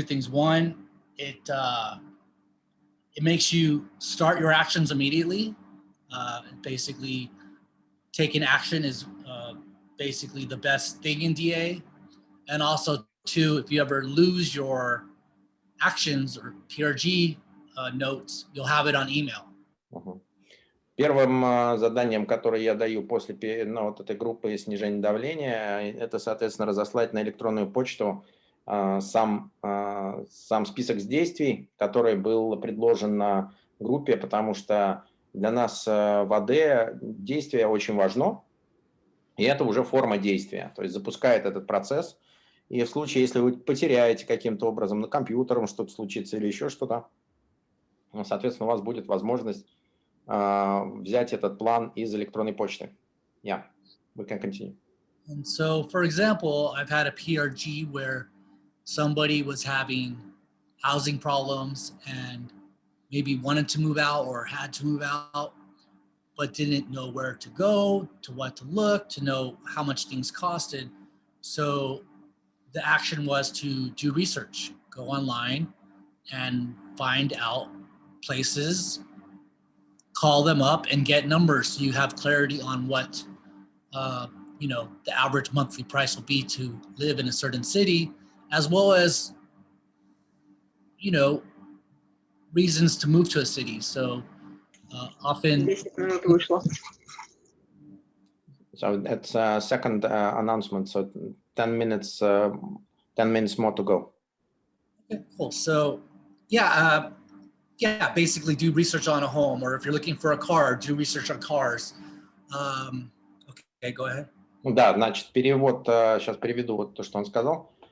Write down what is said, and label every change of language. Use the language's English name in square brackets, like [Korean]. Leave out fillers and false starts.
[English] One, it makes you start your actions immediately. Basically, taking action is basically the best thing in DA. And also, 2, if you ever lose your actions or PRG notes, you'll have it on email. [Russian] Первым заданием, которое я даю после вот этой группы снижения давления, это, соответственно, разослать на электронную почту сам список действий, который был предложен на группе, потому что для нас в АД действие очень важно, и это уже форма действия, то есть запускает этот процесс. И в случае, если вы потеряете каким-то образом на компьютером что-то случится или еще что-то, соответственно, у вас будет возможность взять этот план из электронной почты. [English] Yeah, we can continue. And so, for example, I've had a PRG where somebody was having housing problems and maybe wanted to move out or had to move out, but didn't know where to go, to what to look, to know how much things costed. So the action was to do research, go online and find out places, call them up and get numbers so you have clarity on what you know, the average monthly price will be to live in a certain city, as well as, you know, reasons to move to a city. So often. [Russian] 10 минут вышло. [English] So that's a second announcement. So 10 minutes more to go. Okay, cool. So yeah, basically do research on a home, or if you're looking for a car, do research on cars. Okay, go ahead. [Russian] Да, значит, перевод, сейчас переведу вот то, что он сказал.